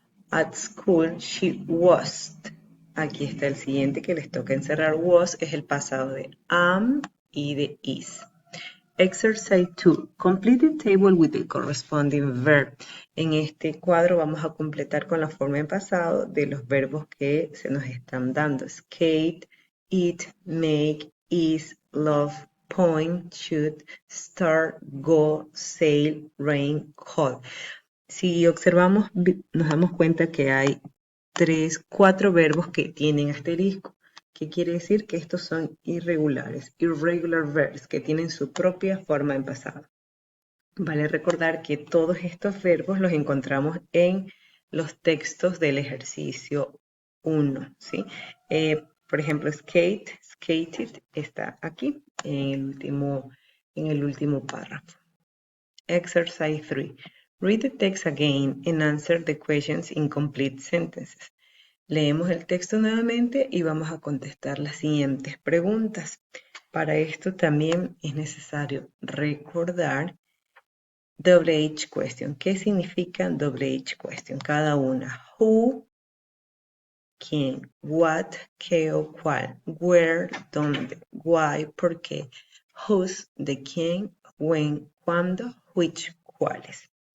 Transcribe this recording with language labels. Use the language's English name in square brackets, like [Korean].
[English] At school, she was. [Spanish] Aquí está el siguiente que les toca encerrar. Was es el pasado de am y de is. [English] Exercise 2. Complete the table with the corresponding verb. [Spanish] En este cuadro vamos a completar con la forma en pasado de los verbos que se nos están dando. [English] Skate, eat, make, is, love, point, shoot, start, go, sail, rain, call. [Spanish] Si observamos, nos damos cuenta que hay 4 verbos que tienen asterisco. ¿Qué quiere decir? Que estos son irregulares, [English] irregular verbs, [Spanish] que tienen su propia forma en pasado. Vale recordar que todos estos verbos los encontramos en los textos del ejercicio 1, ¿sí? Por ejemplo, [English] skate, skated, [Spanish] está aquí en el último párrafo. [English] Exercise 3. Read the text again and answer the questions in complete sentences. [Spanish] Leemos el texto nuevamente y vamos a contestar las siguientes preguntas. Para esto también es necesario recordar WH question. ¿Qué significa WH question? Cada una. Who, quién, what, qué o cuál, where, dónde, why, por qué, whose, de quién, when, cuándo, which, cuáles.